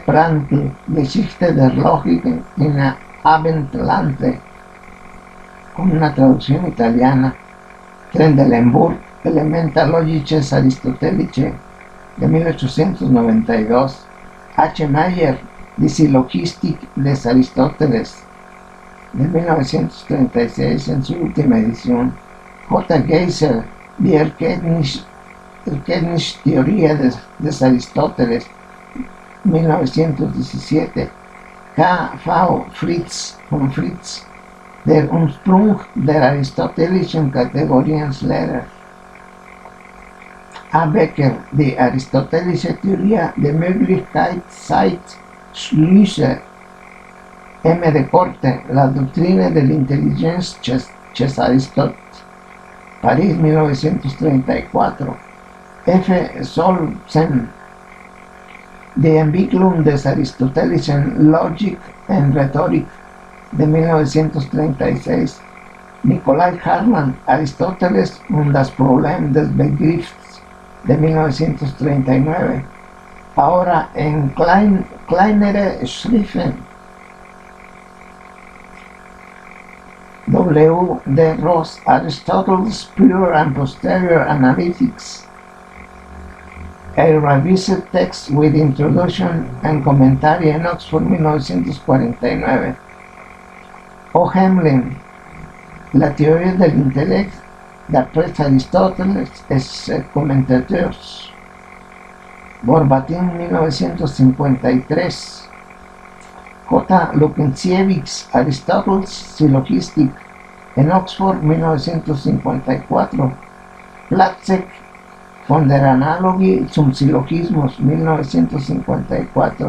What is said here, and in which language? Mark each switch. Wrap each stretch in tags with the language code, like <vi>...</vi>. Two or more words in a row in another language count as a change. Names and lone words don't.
<es>Prantl,</es> <de>Geschichte der Logik in Abendlande,</de> <es>con una traducción italiana.</es> <la>Trendelenburg, Elementa Logices Aristotelice, de 1892.</la> <es>H. Mayer,</es> <de>Die Syllogistik des Aristóteles,</de> <es>de 1936 en su última edición. J.</es> <de>Geiser, Die Erkenntnistheorie des Aristóteles, 1917. K. V. Fritz von Fritz, Der Ursprung der aristotelischen Kategorienslehre. A. Becker, die aristotelische Theorie der Möglichkeitsschlüsse.</de> <fr>M. de Corte, La Doctrine de l'Intelligence chez Aristote, París, 1934.</fr> <de>F. Solmsen, Die Entwicklung des aristotelischen Logik und Rhetorik, de 1936. Nikolai Hartmann, Aristóteles und das Problem des Begriffs,</de> <es>de 1939. Ahora en</es> <de>kleinere Schriften.</de> <es>W. D.</es> <en>Ross, Aristotle's Pure and Posterior Analytics, a Revised Text with Introduction and Commentary en Oxford 1949.</en> <fr>O. Hemling, La teoria del intellect d'après Aristóteles et ses commentateurs, Verbatim 1953.</fr> <en>J. Lukasiewicz, Aristotle's Syllogistic en Oxford 1954.</en> <de>Platzek, Von der Analogie zum Syllogismus 1954.</de>